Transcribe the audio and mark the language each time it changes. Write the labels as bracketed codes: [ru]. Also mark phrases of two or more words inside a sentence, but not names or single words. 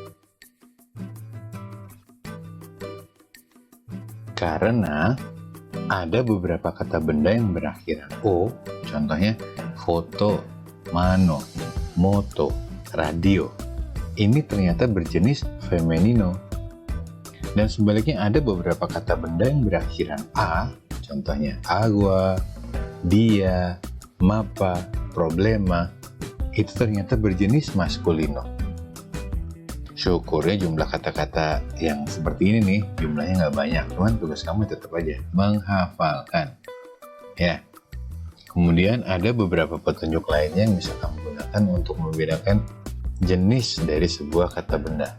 [id] Karena ada beberapa kata benda yang berakhiran O, contohnya [es] foto, mano, moto, radio. [id] Ini ternyata berjenis femenino. Dan sebaliknya ada beberapa kata benda yang berakhiran A, contohnya [es] agua, dia, mapa, problema, [id] itu ternyata berjenis maskulino. syukurnya jumlah kata-kata yang seperti ini nih, jumlahnya nggak banyak. Cuman tugas kamu tetap aja menghafalkan. Ya. Kemudian ada beberapa petunjuk lainnya yang bisa kamu gunakan untuk membedakan jenis dari sebuah kata benda.